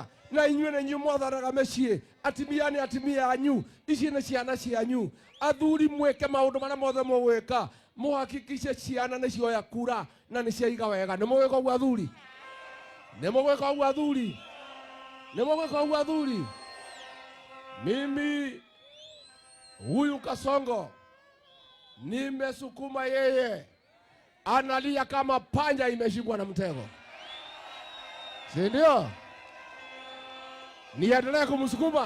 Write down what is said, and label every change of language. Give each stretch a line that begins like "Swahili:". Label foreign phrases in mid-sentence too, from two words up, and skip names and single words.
Kikuyu: Na inyuĩ nĩ inyuĩ mwathanaga mĩciĩ, atimia nĩ atimia anyu, ici nĩ ciana cianyu. Athuri mwĩke maũndũ marĩa mothe mũgwĩka, mũhakikice ciana nĩ cioya kura na nĩ ciaiga wega. Nĩ mũgwĩka ũguo athuri? Nĩ mũgwĩka ũguo athuri? Nĩ mũgwĩka ũguo athuri?
Swahili: Mimi huyu Kasongo nimesukuma yeye, analia kama panya imeshikwa na mtego, si ndio? Niendelee kumsukuma?